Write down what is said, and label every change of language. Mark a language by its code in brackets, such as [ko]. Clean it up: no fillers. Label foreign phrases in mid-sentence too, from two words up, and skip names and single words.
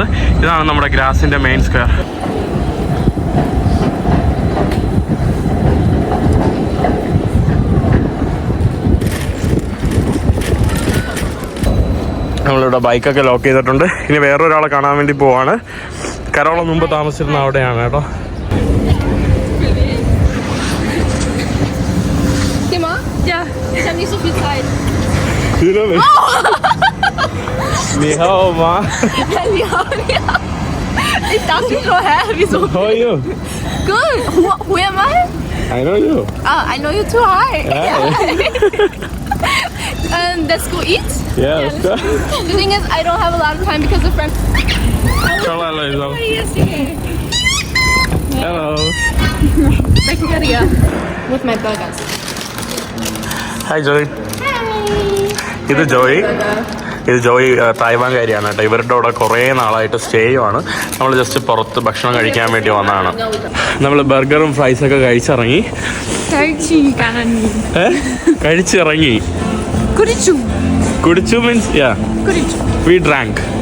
[ml] ഇതാണ് നമ്മുടെ ഗ്രാസിന്റെ [en] main square. [ml] നമ്മളിവിടെ ബൈക്കൊക്കെ ലോക്ക് ചെയ്തിട്ടുണ്ട്. ഇനി വേറൊരാളെ കാണാൻ വേണ്ടി പോവാണ്. കരോള മുമ്പ് താമസിച്ചിരുന്ന അവിടെയാണ് കേട്ടോ. [de] Ja. Ich habe nicht so viel Zeit. [zh] 你好吗. [de] Ja. Ich dachte schon, hä? Wieso? [en] How are you? Good. Who am I? I know you. Oh, I know you too. Hi. Yeah. Let's go eat. Yeah, let's go. The thing is, I don't have a lot of time because of friends. Hello. Back together with my burgers. [ml] ഹായ് ജോയ്. ഇത് ജോയ് തായ്വാൻകാരിയാണ് കേട്ടോ. ഇവരുടെ അവിടെ കുറേ നാളായിട്ട് സ്റ്റേ ചെയ്യുവാണ്. നമ്മൾ ജസ്റ്റ് പുറത്ത് ഭക്ഷണം കഴിക്കാൻ വേണ്ടി വന്നതാണ്. നമ്മൾ ബർഗറും ഫ്രൈസൊക്കെ കഴിച്ചിറങ്ങി. കഴിച്ചിറങ്ങി. കുടിച്ചു [en] means we drank.